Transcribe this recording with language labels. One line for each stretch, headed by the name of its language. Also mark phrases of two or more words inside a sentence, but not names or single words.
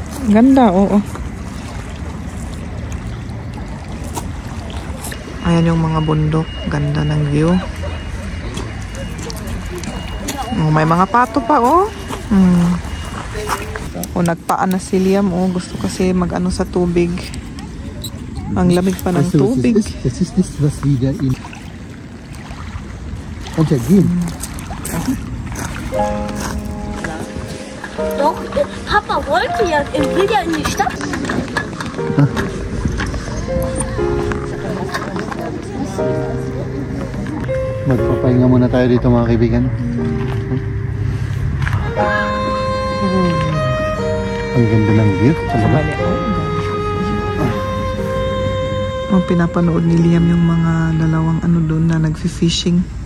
Filipino: Ganda, oo. Ayan yung mga bundok. Ganda ng view. Oh, may mga pato pa, oh. O, nagpaan na si Liam, oh. Gusto kasi mag-ano sa tubig. Ang lamig pa ng tubig.
German: Das ist nicht was wieder in... Untergehen. Doch, Papa wollte ja, er will ja in die Stadt.
Filipino: Magpapahinga muna tayo dito, mga kaibigan. Ang ganda ng view talaga. Oh, pinapanood ni Liam yung mga dalawang ano doon na nagfi-fishing.